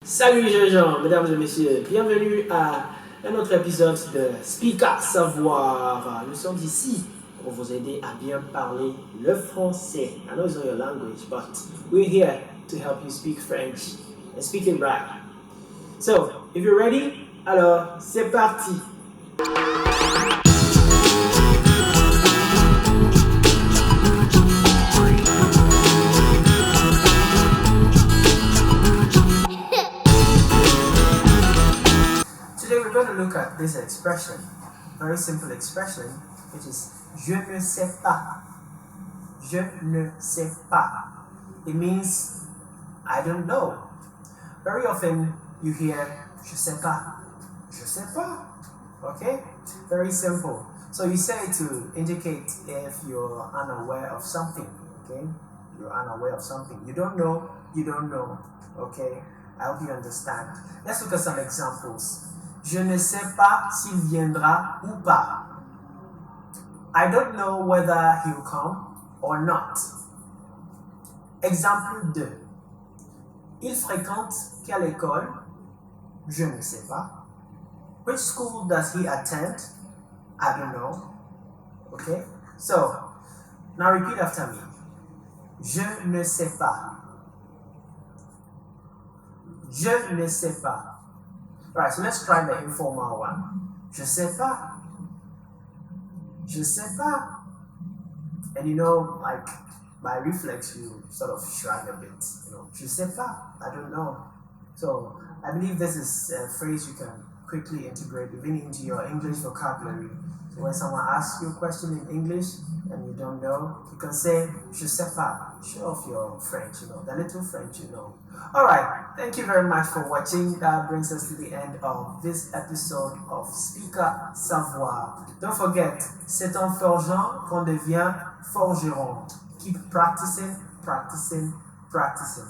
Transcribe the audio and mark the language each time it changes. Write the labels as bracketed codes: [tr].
[fr] Salut les gens, mesdames et messieurs, bienvenue à un autre épisode de SPiiKA Savoir. Nous sommes ici pour vous aider à bien parler le français. [en] I know it's not your language, but we're here to help you speak French and speak it right. So, if you're ready, [fr] alors c'est parti. [en] Today we're going to look at this expression, very simple expression, which is [fr] je ne sais pas. Je ne sais pas. [en] It means I don't know. Very often you hear [fr] je sais pas. Je sais pas. [en] Okay? Very simple. So you say it to indicate if you're unaware of something. Okay? You're unaware of something. You don't know, you don't know. Okay? I hope you understand. Let's look at some examples. [fr] Je ne sais pas s'il viendra ou pas. [en] I don't know whether he'll come or not. [fr] Exemple 2. Il fréquente quelle école? Je ne sais pas. [en] Which school does he attend? I don't know. Okay? So, now repeat after me. [fr] Je ne sais pas. Je ne sais pas. [en] Alright, so let's try the informal one. [fr] Je sais pas. Je sais pas. [en] And you know, like, by reflex, you sort of shrug a bit. You know, [fr] je sais pas. [en] I don't know. So, I believe this is a phrase you can quickly integrate even into your English vocabulary. So when someone asks you a question in English and you don't know, you can say, [fr] je sais pas. [en] Show off your French, you know, the little French you know. Alright, thank you very much for watching. That brings us to the end of this episode of SPiiKA Savoir. Don't forget, [fr] c'est en forgeant qu'on devient forgeron. [en] Keep practicing, practicing, practicing.